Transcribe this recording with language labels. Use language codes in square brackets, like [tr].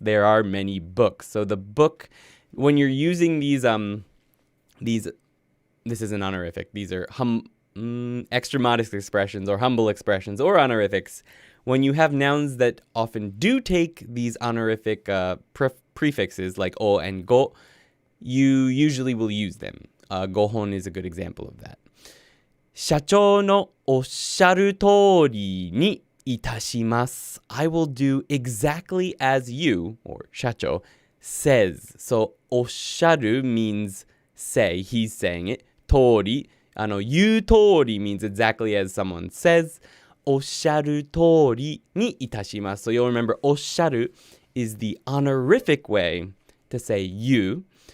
[en] There are many books. So the book, when you're using these, this is an honorific. These are extra modest expressions or humble expressions or honorifics, when you have nouns that often do take these honorific prefixes like o and go, you usually will use them. Gohon is a good example of that. [ja] 社長のおっしゃる通りにいたします. [en] I will do exactly as you, or 社長, says. So, おっしゃる means say, he's saying it. 通り, [ja] 言う通り [en] means exactly as someone says. [ja] おっしゃる通りにいたします. [en] So you'll remember おっしゃる is the honorific way to say you.